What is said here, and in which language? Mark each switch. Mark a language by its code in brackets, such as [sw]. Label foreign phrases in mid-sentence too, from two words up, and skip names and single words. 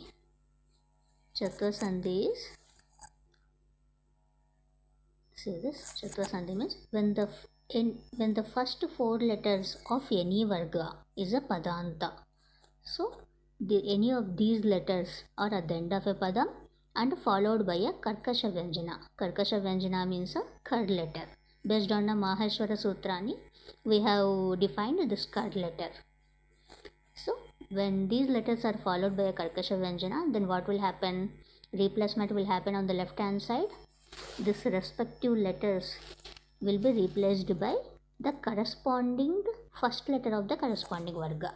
[en] Chartva Sandhi is, see this, Chartva Sandhi means when the first four letters of any varga is a padanta. So any of these letters are at the end of a padam and followed by a [sa] कर्कश व्यञ्जन. कर्कश व्यञ्जन [en] means a kar letter. Based on the Maheshwara Sutrani, we have defined this kar letter. So when these letters are followed by a [sa] कर्कश व्यञ्जन, [en] then what will happen? Replacement will happen on the left hand side. This respective letters will be replaced by the corresponding first letter of the corresponding varga.